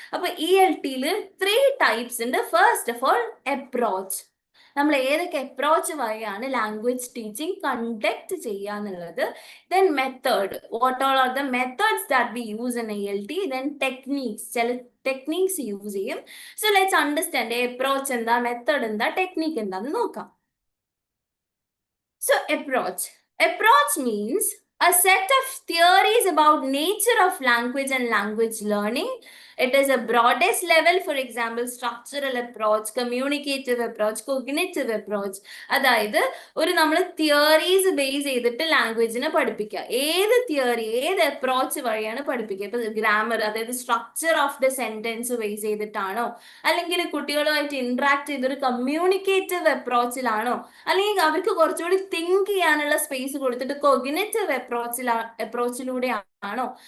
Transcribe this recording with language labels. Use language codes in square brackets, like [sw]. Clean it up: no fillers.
[ml] അപ്പൊ ELTയിൽ 3 ടൈപ്സ് ഉണ്ട്. First of all approach, നമ്മൾ ഏതൊക്കെ അപ്രോച്ച് വഴിയാണ് ലാംഗ്വേജ് ടീച്ചിങ് കണ്ടക്ട് ചെയ്യുക എന്നുള്ളത്. [en] Then method, what all are the methods that we use in ELT. [ml] Then techniques, ചില ടെക്നീക്സ് യൂസ് ചെയ്യും. [en] so let's understand [ml] അപ്രോച്ച് എന്താ, മെത്തേഡ് എന്താ, ടെക്നിക് എന്താന്ന് നോക്കാം. [en] So approach means a set of theories about nature of language and language learning It is a broadest level, for example, structural approach, communicative approach, cognitive approach. [ml] അതായത് ഒരു നമ്മൾ theories base ചെയ്തിട്ട് ലാംഗ്വേജിനെ പഠിപ്പിക്കുക. ഏത് theory, ഏത് approach വഴിയാണ് പഠിപ്പിക്കുക? ഇപ്പൊ ഗ്രാമർ, അതായത് structure of the sentence base ചെയ്തിട്ടാണോ, അല്ലെങ്കിൽ കുട്ടികളുമായിട്ട് ഇന്ററാക്ട് ചെയ്തൊരു കമ്മ്യൂണിക്കേറ്റീവ് അപ്രോച്ചിലാണോ, അല്ലെങ്കിൽ അവർക്ക് കുറച്ചുകൂടി തിങ്ക് ചെയ്യാനുള്ള സ്പേസ് കൊടുത്തിട്ട് കൊഗ്നിറ്റീവ് അപ്രോച്ചിലൂടെയാണോ?